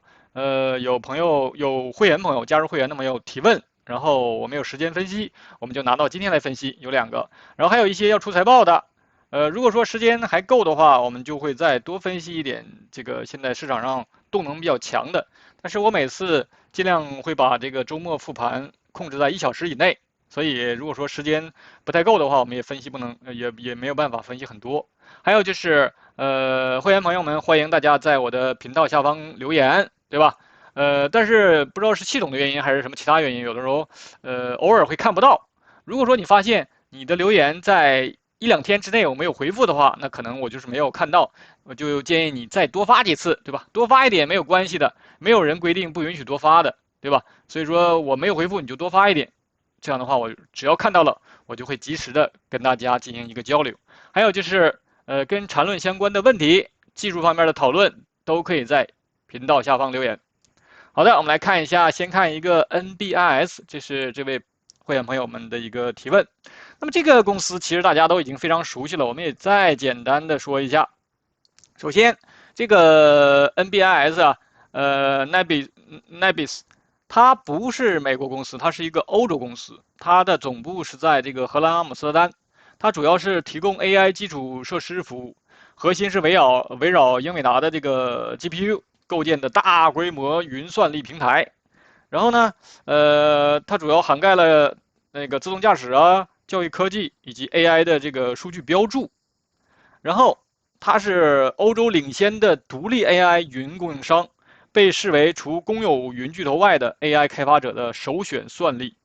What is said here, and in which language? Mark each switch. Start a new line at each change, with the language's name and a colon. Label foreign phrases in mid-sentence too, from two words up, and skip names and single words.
Chinese: 有會員朋友加入會員的朋友提問，然後我沒有時間分析，我們就拿到今天來分析，有2個，然後還有一些要出財報的，如果說時間還夠的話，我們就會再多分析一點這個現在市場上動能比較強的，但是我每次盡量會把這個周末復盤控制在1小時以內，所以如果說時間不太夠的話，我們也分析不能，也沒有辦法分析很多。還有就是會員朋友們，歡迎大家在我的頻道下方留言。對吧？但是不知道是系統的原因還是什麼其他原因，有的時候偶爾會看不到。如果說你發現你的留言在1、2天之內我沒有回復的話，那可能我就是沒有看到，我就建議你再多發幾次，對吧？多發一點沒有關係的，沒有人規定不允許多發的，對吧？所以說我沒有回復你就多發一點，這樣的話我只要看到了，我就會及時的跟大家進行一個交流。還有就是跟纏論相關的問題、技術方面的討論都可以在頻道下方留言。好的，我們來看一下，先看一個 NBIS， 這是這位會員朋友們的一個提問。那麼這個公司其實大家都已經非常熟悉了，我們也再簡單的說一下。首先，這個 NBIS 啊，Nibis，它不是美國公司，它是一個歐洲公司，它的總部是在這個荷蘭阿姆斯特丹，它主要是提供 AI 基礎設施服務。核心是圍繞英偉達的這個 GPU 構建的大規模雲算力平台，然後呢，它主要涵蓋了那個自動駕駛啊、教育科技以及 AI 的這個數據標注，然後它是歐洲領先的獨立 AI 雲供應商，被視為除公有雲巨頭外的 AI 開發者的首選算力。